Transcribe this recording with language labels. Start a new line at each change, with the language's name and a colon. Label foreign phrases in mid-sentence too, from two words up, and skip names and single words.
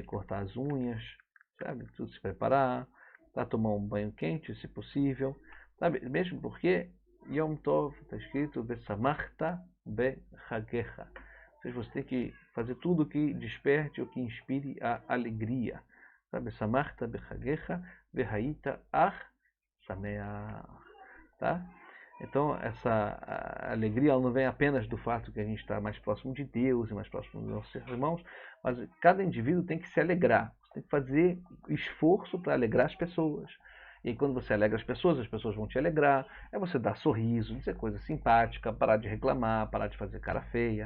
Portuguese: Cortar as unhas, sabe? Tudo se preparar, tá? Tomar um banho quente, se possível, sabe? Mesmo porque
Hebrew: יום טוב
Portuguese: está escrito
Hebrew: ושמחת בחגך.
Portuguese: Ou seja, você tem que fazer tudo que desperte ou que inspire a alegria. Sabe?
Hebrew: ושמחת בחגך והיית אך שמח.
Portuguese: Tá? Então, essa alegria ela não vem apenas do fato que a gente está mais próximo de Deus e mais próximo dos nossos irmãos, mas cada indivíduo tem que se alegrar. Você tem que fazer esforço para alegrar as pessoas. E quando você alegra as pessoas vão te alegrar. É você dar sorriso, dizer coisa simpática, parar de reclamar, parar de fazer cara feia.